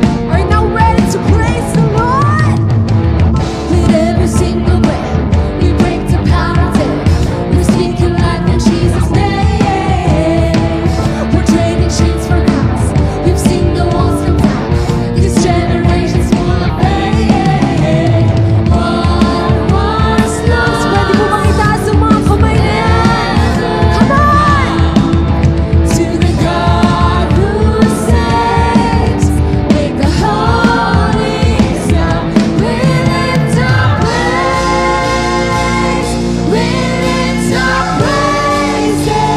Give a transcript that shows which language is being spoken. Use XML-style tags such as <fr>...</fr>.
<en>Are you now ready to praise the Lord? With every single breath, we break the power of death. We speak your life in Jesus' name. We're trading chains for crowns. We've seen the walls come down. This generation's full of faith. What was lost?</en> <tl>Pwede po bang itaas ang mga kamay na yan?</tl> <en>Come on! To the God who saves, make the holy sound. We lift our praise, we lift our praises.</en>